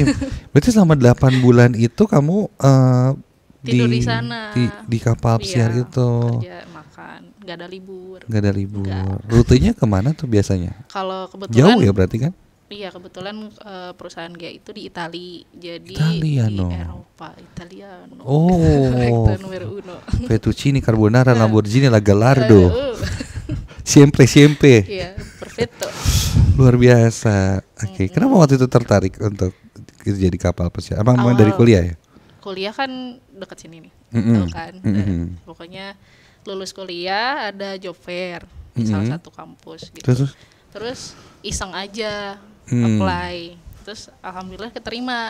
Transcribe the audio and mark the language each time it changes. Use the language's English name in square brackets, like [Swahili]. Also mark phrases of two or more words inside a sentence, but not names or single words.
[Indonesian] Berarti selama 8 bulan itu kamu tidur di sana. Di kapal pesiar itu. Kerja, makan, gak ada libur. Gak ada libur. Rutenya kemana tuh biasanya? Kalau kebetulan jauh ya berarti kan? Iya, kebetulan perusahaan dia itu di Itali, jadi Italiano. di Eropa, Italiano. Oh, fettuccine carbonara, Lamborghini, La Gallardo. Siempre. Iya, perfetto. Luar biasa. Oke, kenapa waktu itu tertarik untuk kerja di kapal pesiar? Abang dari kuliah ya? Kuliah kan dekat sini nih, tahu kan. Pokoknya lulus kuliah ada job fair di salah satu kampus gitu. Terus iseng aja apply, terus alhamdulillah keterima.